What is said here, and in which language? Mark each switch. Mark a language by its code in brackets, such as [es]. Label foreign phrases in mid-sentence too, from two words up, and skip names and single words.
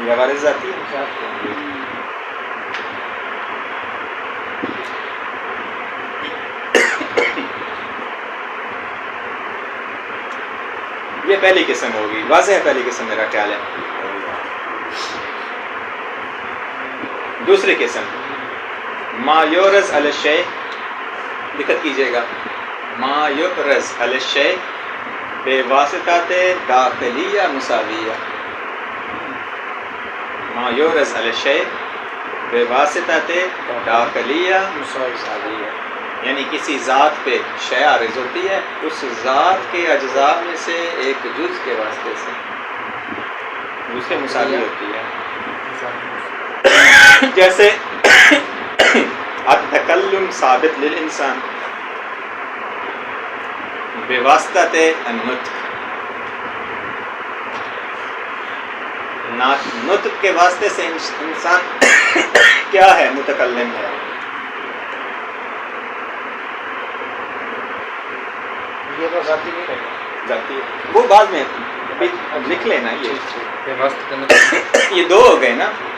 [ur] یہ عوارض ذاتی ہے. یہ پہلی قسم ہوگی. واضح ہے پہلی قسم میرا خیال ہے. دوسری قسم [ar] ما یعرض علی الشیء. [ur] دقت کیجیے گا. [ar] ما یعرض علی الشیء بے واسطات داخلیہ مساویہ. ما یعرض علی الشیء بے واسطات داخلیہ مساویہ، [ur] یعنی کسی ذات پہ شے عارض ہوتی ہے اس ذات کے اجزاء میں سے ایک جز کے واسطے سے اس کے مساوی ہوتی ہے. [ar] جیسے التکلم ثابت للانسان بے واسطۃ النطق. [ur] نطق کے واسطے سے انسان کیا ہے؟ متکلم ہے. یہ تو ذاتی نہیں رہے. ذاتی وہ بعد میں لکھ لینا. یہ دو ہو گئے نا.